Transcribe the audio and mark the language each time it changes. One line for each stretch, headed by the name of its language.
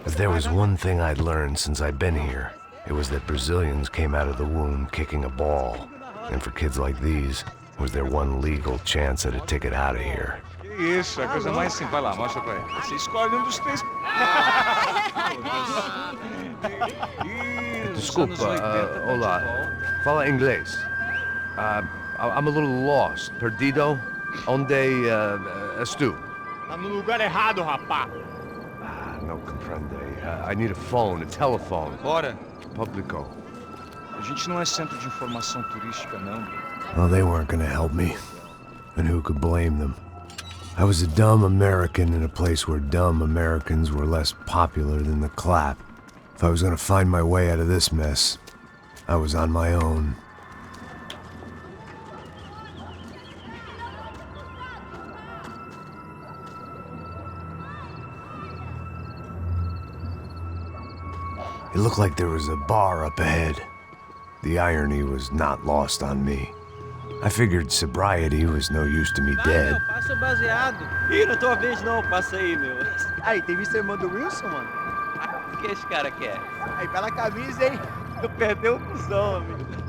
English: If there was one thing I'd learned since I'd been here, it was that Brazilians came out of the womb kicking a ball. And for kids like these, was their one legal chance at a ticket out of here.
Portuguese: Isso, é a coisa mais simples. Vai lá, mostra pra ele. Você escolhe um dos três. Desculpa, olá. Fala inglês.
English: I'm a little lost.
Portuguese: Perdido? Onde estou? Tá no lugar errado, rapá. Não compreende.
English: I need a phone, a telephone.
Portuguese: Bora. Publico. A gente não é centro de informação turística, não.
English: Well, they weren't gonna help me. And who could blame them? I was a dumb American in a place where dumb Americans were less popular than the clap. If I was gonna find my way out of this mess, I was on my own. It looked like there was a bar up ahead. The irony was not lost on me. I figured sobriety was no use to me dead.
Portuguese: Passa o baseado. Ih, não tô a vez não, passa aí, meu. Aí, tem visto a irmã do Wilson, mano? O que esse cara quer? Aí, pela camisa, hein? Tu perdeu o cuzão, amigo.